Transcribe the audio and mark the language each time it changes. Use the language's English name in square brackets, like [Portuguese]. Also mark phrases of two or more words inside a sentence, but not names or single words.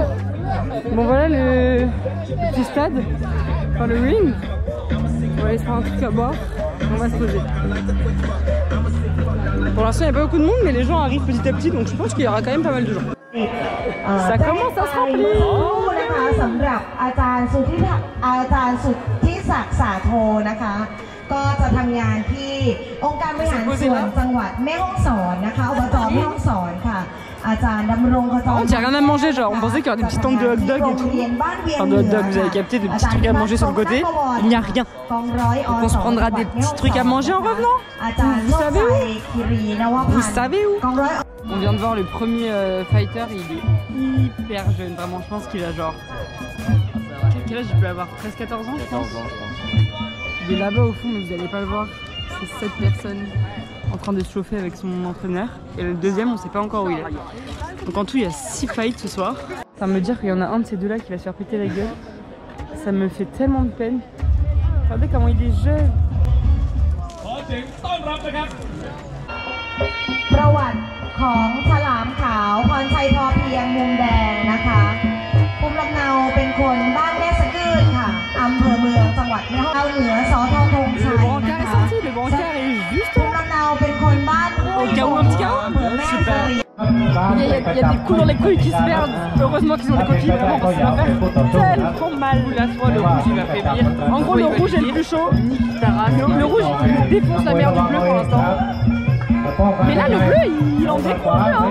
[French] Bon voilà le petit stade, enfin le ring. On va aller se faire un truc à boire et on va se poser. Pour l'instant il n'y a pas beaucoup de monde, mais les gens arrivent petit à petit, donc je pense qu'il y aura quand même pas mal de gens. Ça commence à se remplir. [Thai] สำหรับอาจารย์สุทธิศักดิ์สาโทนะคะก็จะทำงานที่องค์การบริหารส่วนจังหวัดแม่ฮ่องสอนนะคะอบจแม่ฮ่องสอนค่ะ [French] On n'y a rien à manger, genre on pensait qu'il y aurait des petits tentes de [English] hot dog [French] et tout. Enfin de [English] hot dog, [French] vous avez capté, des petits trucs à manger sur le côté. Il n'y a rien. Donc on se prendra des petits trucs à manger en revenant. Vous savez où? Vous savez où? On vient de voir le premier fighter, il est hyper jeune, vraiment je pense qu'il a genre... Quel âge il peut avoir? 13-14 ans je pense. Il est là-bas au fond mais vous n'allez pas le voir. C'est 7 personnes en train de se chauffer avec son entraîneur. Et le deuxième on sait pas encore où il est. Donc en tout il y a 6 fights ce soir. Ça me dire qu'il y en a un de ces deux là qui va se faire péter la gueule. Ça me fait tellement de peine. Regardez comment il est jeune. [Thai] ประวัติของฉลามขาวพรชัยพอเพียงมุมแดงนะคะภูมิลำเนาเป็นคนบ้านแม่สะกืดค่ะอำเภอเมืองจังหวัดแม่ฮ่องสอนเหนือสทธงชัยนะคะภูมิลำเนาเป็นคนบ้านห้วยโป่งอำเภอแม่เสรียง [French] Il y a des coups dans les couilles qui se perdent. Heureusement qu'ils ont des coquilles devant parce que ça va faire tellement mal. Là, soit le rouge il va faiblir. En gros, le rouge est le plus chaud. Le rouge il défonce la mère du bleu pour l'instant. Mais là, le bleu il en découvre.